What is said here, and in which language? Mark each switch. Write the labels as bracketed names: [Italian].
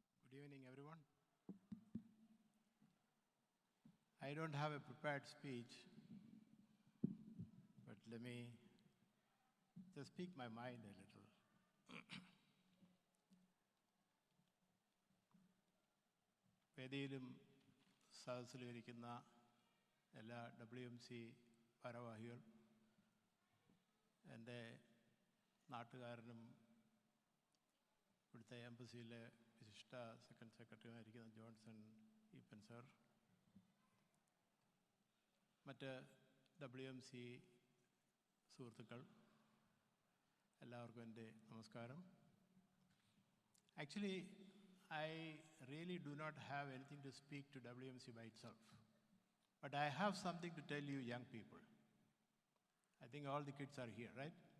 [English] Good evening, everyone. I don't have a prepared speech, but let me just speak my mind a little. [Malayalam] വേദിയിലും സദസ്സിലും ഇരിക്കുന്ന എല്ലാ WMC ഭാരവാഹികൾ, എൻ്റെ നാട്ടുകാരനും ഇവിടുത്തെ എംബസിയിലെ വിശിഷ്ട സെക്കൻഡ് സെക്രട്ടറിയുമായിരിക്കുന്ന ജോൺസൺ ഈപ്പൻ സർ, മറ്റ് WMC സുഹൃത്തുക്കൾ, എല്ലാവർക്കും എൻ്റെ നമസ്കാരം. [English] Actually, I really do not have anything to speak to WMC by itself, but I have something to tell you young people. I think all the kids are here, right?